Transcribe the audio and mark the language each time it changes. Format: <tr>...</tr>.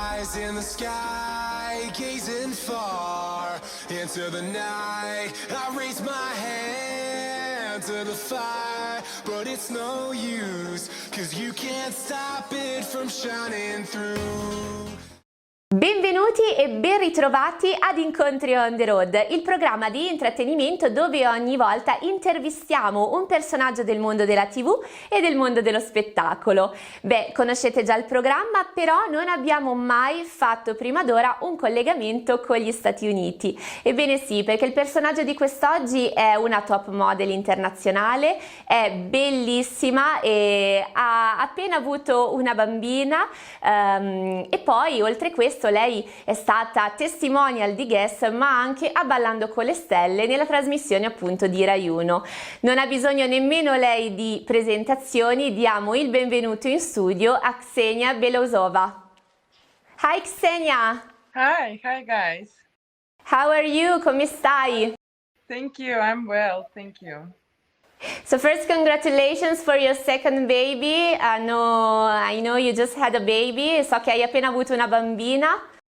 <en>eyes in the sky, gazing far into the night. I raise my hand to the fire, but it's no use, 'cause you can't stop it from shining through.</en> <it>Benvenuti e ben ritrovati ad Incontri On The Road, il programma di intrattenimento dove ogni volta intervistiamo un personaggio del mondo della TV e del mondo dello spettacolo. Beh, conoscete già il programma, però non abbiamo mai fatto prima d'ora un collegamento con gli Stati Uniti. Ebbene sì, perché il personaggio di quest'oggi è una top model internazionale, è bellissima e ha appena avuto una bambina e poi oltre questo lei è stata testimonial di guest ma anche a Ballando con le Stelle nella trasmissione appunto di Rai 1. Non ha bisogno nemmeno lei di presentazioni, diamo il benvenuto in studio a Kseniya Belousova.</it> <en>Hi Kseniya! Hi guys. How are you?</en> <it>Come stai?</it> <en>Thank you, I'm well, thank you. So first, congratulations for your second baby. I know you just had a baby.</en> <it>So che hai appena avuto una bambina.</it>